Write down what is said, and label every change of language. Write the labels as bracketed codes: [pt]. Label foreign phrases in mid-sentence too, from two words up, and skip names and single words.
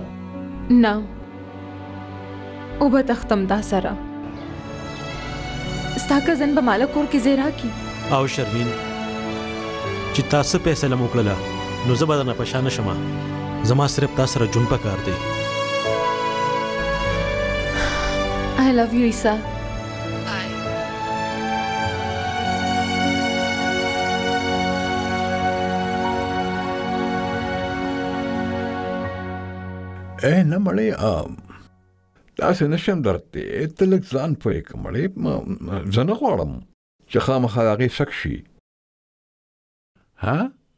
[ps] نه اوبه تختم دا سره ستا کزن به ماله کور کې ځای راکړي او شرمین چې تا څه فیصله مو وکړله نو زه به درنه پشا نه شمه زما صرف تا سره ژوند پکار دی [en] I love you عیسی [ps] نه مړې داسې نشم درته ته لږ ځان پوه کړه مړې زه نه غواړم چې خامخا هغې شک شي ها